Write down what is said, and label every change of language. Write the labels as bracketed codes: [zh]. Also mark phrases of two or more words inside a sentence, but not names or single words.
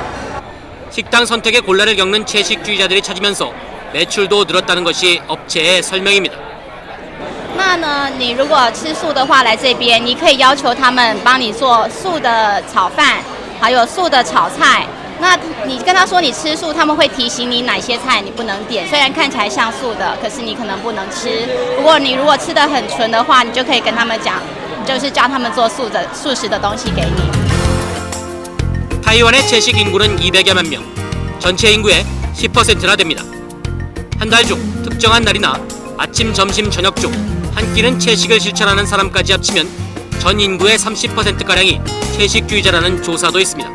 [ko] 식당 선택에 곤란을 겪는 채식주의자들이 찾으면서 매출도 늘었다는 것이 업체의 설명입니다. [zh] 那呢，你如果吃素的话，来这边你可以要求他们帮你做素的炒饭，还有素的炒菜。那你跟他说你吃素，他们会提醒你哪些菜你不能点。虽然看起来像素的，可是你可能不能吃。不过你如果吃得很纯的话，你就可以跟他们讲，就是教他们做素食的东西给你。 [ko] 타이완의 채식 인구는 200여만 명, 전체 인구의 10%나 됩니다. 한 달 중 특정한 날이나 아침, 점심, 저녁 중 한 끼는 채식을 실천하는 사람까지 합치면 전 인구의 30%가량이 채식주의자라는 조사도 있습니다.